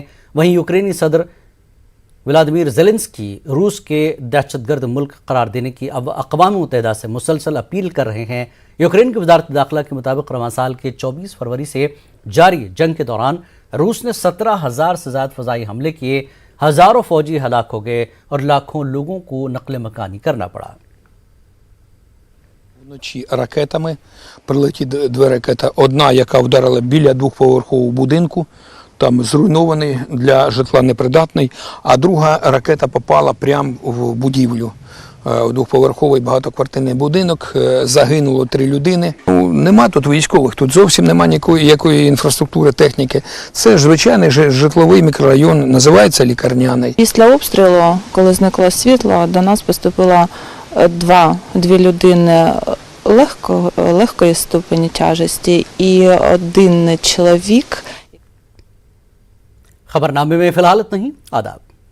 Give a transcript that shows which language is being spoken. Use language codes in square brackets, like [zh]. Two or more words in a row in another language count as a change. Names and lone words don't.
[ur] وہیں یوکرینی صدر ولادیمیر زیلنسکی روس کے دہشت گرد ملک قرار دینے کی اب اقوام متحدہ سے مسلسل اپیل کر رہے ہیں۔ یوکرین کی وزارت داخلہ کے مطابق رواں سال کے 24 فروری سے جاری جنگ کے دوران روس نے 17,000 سے زائد فضائی حملے کیے، ہزاروں فوجی ہلاک ہو گئے اور لاکھوں لوگوں کو نقل مکانی کرنا پڑا۔ [uk] Вночі ракетами прилетіли 2 ракети. Одна, яка вдарила біля 2-поверхового будинку, там зруйнований, для житла непридатний, а друга ракета попала прямо в будівлю. 2-поверховий багатоквартирний будинок, загинуло 3 людини. Нема тут військових, тут зовсім нема ніякої інфраструктури, техніки. Це звичайний житловий мікрорайон, називається Лікарняний. Після обстрілу, коли зникло світло, до нас поступило дві людини легкої ступені тяжесті і 1 чоловік. [ur] خبرنامے میں فی الحال اتنا ہی۔ آداب۔